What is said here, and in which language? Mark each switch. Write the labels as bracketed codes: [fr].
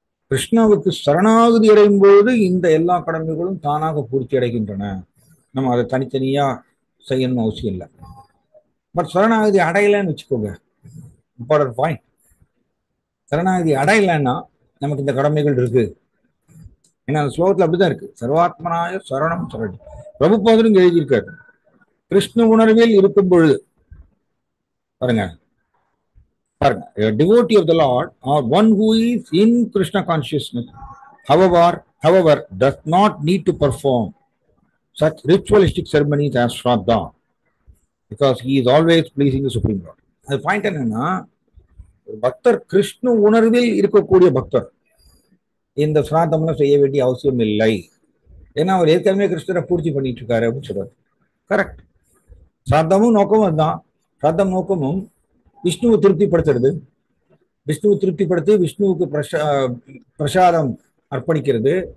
[ta] கிருஷ்ணாவுக்கு சரணாகதி அடையும் போது இந்த எல்லா கடமைகளும் தானாக பூர்த்தி அடைகின்றன. நம்ம அதை தனித்தனியா செய்யணும்னு அவசியம் இல்லை. பட் சரணாகதி அடையலைன்னு வச்சுக்கோங்க, இம்பார்ட்டன்ட் பாயிண்ட். சரணாகதி அடையலைன்னா நமக்கு இந்த கடமைகள் இருக்கு. ஏன்னா அந்த ஸ்லோகத்துல அப்படிதான் இருக்கு, சர்வாத்மனாய சரணம் சரணம். பிரபுபாதரும் எழுதியிருக்காரு, கிருஷ்ண உணர்வில் இருக்கும் பொழுது பாருங்க, [en] a devotee of the Lord or one who is in Krishna consciousness, however, does not need to perform such ritualistic ceremonies as Shraddha, because he is always pleasing the Supreme Lord. [ta] அது point என்னன்னா, பக்தர் கிருஷ்ண உணர்வில் இருக்கக்கூடிய பக்தர் இந்த ஸ்ராத்தம்லாம் செய்ய வேண்டிய அவசியம் இல்லை. ஏன்னா அவர் ஏற்கனவே கிருஷ்ணரை பூர்த்தி பண்ணிட்டு இருக்காரு அப்படின்னு சொல்றாரு. கரெக்ட். ஸ்ராத்தமும் நோக்கமும் அதுதான். ஸ்ராத்தம் நோக்கமும் விஷ்ணுவை திருப்திப்படுத்துறது, விஷ்ணுவை திருப்திப்படுத்தி விஷ்ணுவுக்கு பிரசாதம் அர்ப்பணிக்கிறது.